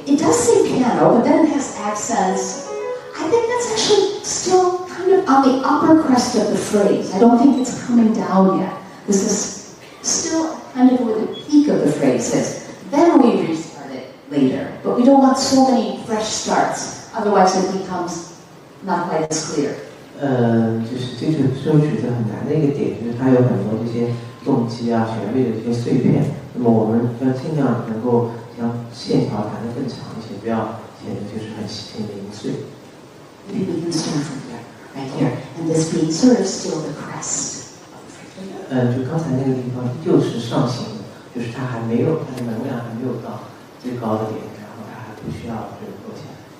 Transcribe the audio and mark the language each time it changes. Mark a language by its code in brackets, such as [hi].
[en] It does say piano, but then it has accents. I think that's actually still kind of on the upper crest of the phrase. I don't think it's coming down yet. This is still kind of where the peak of the phrase is. Then we restart it later. But we don't want so many fresh starts. Otherwise it becomes not quite as clear. [zh] 就是这首曲子很难的一个点，就是它有很多这些动机啊、旋律的这些碎片。那么我们要尽量能够将线条弹得更长一些，不要显得就是很零碎。 [en] Maybe we can start from here, right here, and this being sort of still the crest. [zh] 就刚才那个地方就是上行的，就是它还没有，它的能量还没有到最高的点，然后它还不需要就是落下来。